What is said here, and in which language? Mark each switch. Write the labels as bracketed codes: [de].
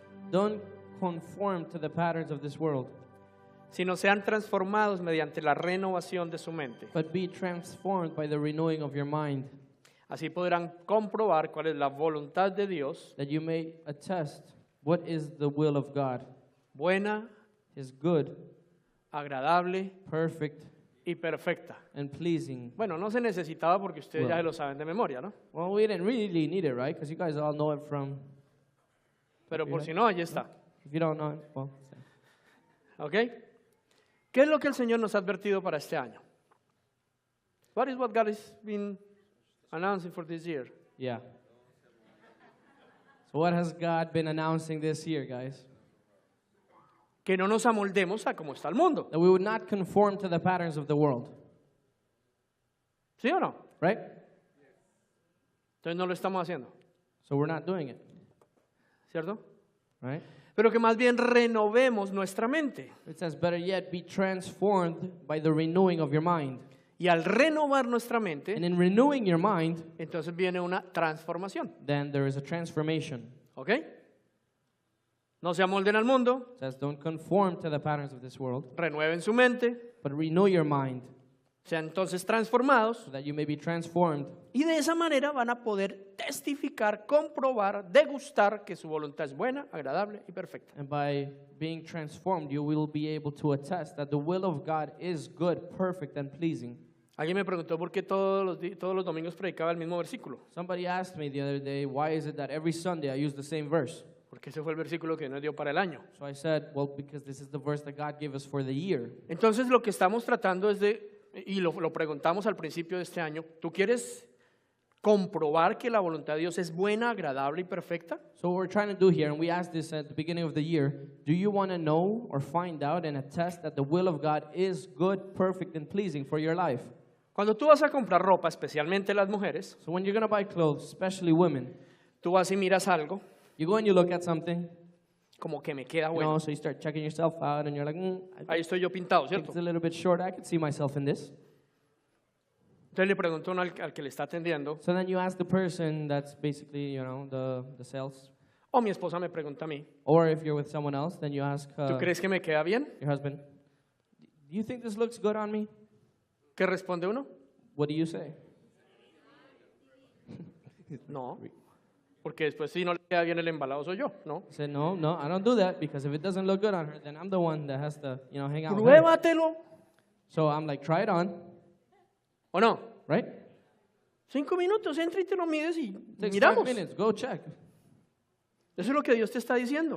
[en] Don't conform to the patterns of this world, [es] sino sean transformados mediante la renovación de su mente. [en] but be transformed by the renewing of your mind, [es] Así podrán comprobar cuál es la voluntad de Dios, [en] that you may attest what is the will of God, [es] buena, [en] His good, [es] agradable [en] perfect, [es] y perfecta. [en] and pleasing. [es] Bueno, no se necesitaba porque ustedes ya se lo saben de memoria, ¿no? [en] Well, we didn't really need it, right? Because you guys all know it from. [es] Pero por si no, allí está. [en] If you don't know it, well, [es] ¿Ok? ¿Qué es lo que el Señor nos ha advertido para este año? [en] What is what God has been announcing for this year? yeah. So what has God been announcing this year, guys? [es] Que no nos amoldemos a cómo está el mundo. [en] That we would not conform to the patterns of the world, [es] ¿Sí o no? [en] right? [es] Entonces no lo estamos haciendo, [en] So we're not doing it, [es] ¿cierto? [en] right? [es] Pero que más bien renovemos nuestra mente. [en] It says, better yet, be transformed by the renewing of your mind. [es] Y al renovar nuestra [en] And [es] mente, [en] in renewing your mind, [es] entonces viene una transformación. [en] then there is a transformation. [es] ¿Ok? No se amolden al mundo, [en] It says, don't conform to the patterns of this world, [es] renueven su mente, [en] but renew your mind, [es] sean entonces transformados [en] so that you may be transformed. [es] y de esa manera van a poder testificar, comprobar, degustar que su voluntad es buena, agradable y perfecta. [en] And by being transformed, you will be able to attest that the will of God is good, perfect, and pleasing. [es] Alguien me preguntó por qué todos los domingos predicaba el mismo versículo. [en] Somebody asked me the other day, why is it that every Sunday I use the same verse? [es] Porque ese fue el versículo que nos dio para el año. [en] So I said, well, because this is the verse that God gave us for the year. [es] Entonces lo que estamos tratando es y lo preguntamos al principio de este año, ¿tú quieres comprobar que la voluntad de Dios es buena, agradable y perfecta? [en] So what we're trying to do here, and we asked this at the beginning of the year, do you want to know or find out and attest that the will of God is good, perfect, and pleasing for your life? [es] Cuando tú vas a comprar ropa, especialmente las mujeres, [en] So when you're going to buy clothes, especially women, [es] tú vas y miras algo, [en] you go and you look at something, [es] como que me queda [en] you [es] bueno. [en] know, so you start checking yourself out, and you're like, I [es] Ahí estoy yo pintado, [en] think [es] ¿cierto? [en] it's a little bit short. I could see myself in this. [es] Entonces le pregunto a uno al que le está atendiendo, [en] So then you ask the person that's basically, you know, the sales. [es] o mi esposa me pregunta a mí, [en] Or if you're with someone else, then you ask [es] ¿tú crees que me queda bien? [en] your husband, do you think this looks good on me? [es] ¿Qué responde uno? [en] What do you say? [es] No, porque después si no le queda bien el embalado soy yo, ¿no? [en] I said, no, I don't do that, because if it doesn't look good on her, then I'm the one that has to, you know, hang out with her. [es] Pruébatelo, [en] So I'm like, try it on, [es] ¿o no? [en] right? [es] 5 minutos, entra y te lo mides y [en] Takes [es] miramos. [en] 5 minutes, go check. [es] Eso es lo que Dios te está diciendo.